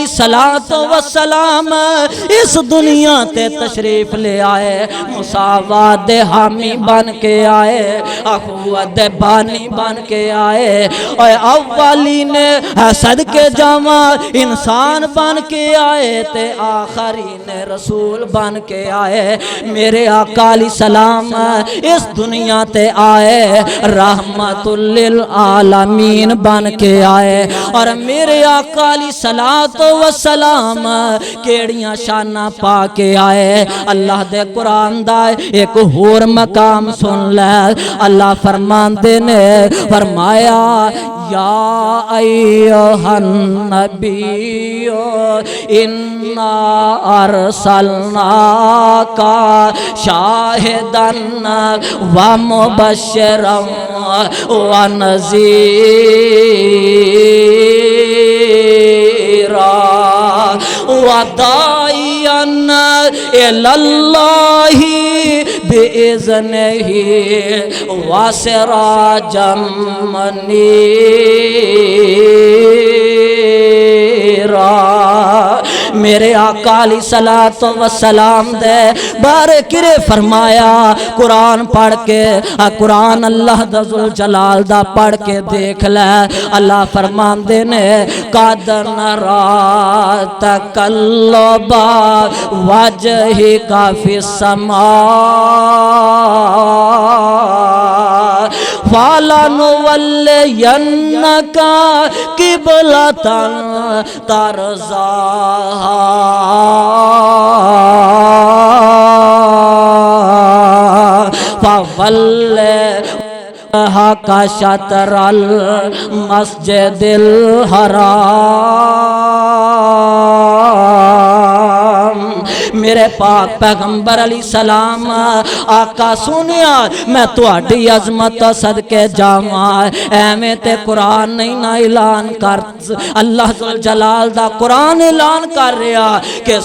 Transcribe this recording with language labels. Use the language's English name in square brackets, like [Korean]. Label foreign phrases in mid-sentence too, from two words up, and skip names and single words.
[Arabic] صلاة وسلام [Punjabi] اس دنیا تے تشریف لے آئے مساوات دے حامی بن کے آئے اخوت دے بانی بن کے آئے اور اولی نے صدقے جاواں انسان بن کے آئے تے آخری نے رسول بن کے آئے میرے آقا [Arabic] عليه السلام [Punjabi] اس دنیا تے آئے [Arabic] رحمة للعالمين [Punjabi] بن کے آئے اور میرے آقا [Arabic] عليه الصلاة والسلام [Punjabi] کیہڑیاں شاناں پا کے آئے اللہ دے قرآن دا اک ہور مقام سن لے اللہ فرماندے نے فرمایا [Arabic] يا أيها النبي إنا أرسلناك شاهدا ومبشرا و نذيرا وداعيا إلى الله بإذنه وسراجا منيرا मेरे [Punjabi] آقا [Arabic] عليه الصلاة والسلام [Punjabi] دے بارے کیہڑے فرمایا قرآن پڑھ کے قرآن اللہ دا [Arabic] ذو الجلال [Punjabi] دا پڑھ کے ویکھ لے اللہ فرماندے نے [Arabic] قد نرى تقلب وجهك في السماء فلنولينك قبلة ترضاها فول وجهك شطر المسجد [Punjabi] حرام میرے پاک پیغمبر [Arabic] عليه السلام [Punjabi] آقا سنیا میں تہاڈی عظمت صدقے جاواں ایویں تے قرآن نہیں نا اعلان کر اللہ [Arabic] ذو الجلال [Punjabi] دا قرآن اعلان کر رہا کہ